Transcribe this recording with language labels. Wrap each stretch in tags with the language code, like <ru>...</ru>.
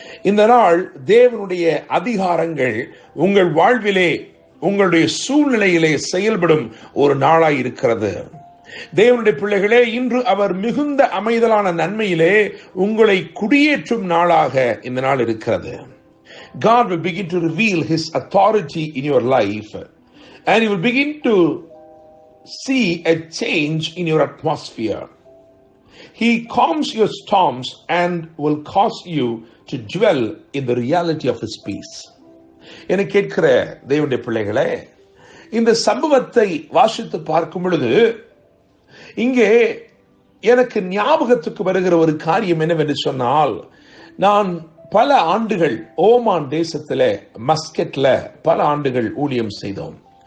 <ta>இந்த நாள் தேவனுடைய அதிகாரங்கள் உங்கள் வாழ்விலே, உங்களுடைய சூழ்நிலையிலே செயல்படும் ஒரு நாளாய் இருக்கிறது. தேவனுடைய பிள்ளைகளே, இன்று அவர் மிகுந்த அமைதலான நன்மையிலே உங்களை குடியேற்றும் நாளாக இந்த நாள் இருக்கிறது.</ta> <en>God will begin to reveal His authority in your life, and you will begin to see a change in your atmosphere. He calms your storms and will cause you to dwell in the reality of His peace.</en> <ta>என கேட்கிற தேவனுடைய பிள்ளைகளே, இந்த சம்பவத்தை வாசித்து பார்க்கும் பொழுது இங்கே எனக்கு ஞாபகத்துக்கு வருகிற ஒரு காரியம் என்னவென்று சொன்னால், நான் பல ஆண்டுகள் ஓமான் தேசத்துல மஸ்கெட்ல பல ஆண்டுகள் ஊழியம் செய்தோம்.</ta>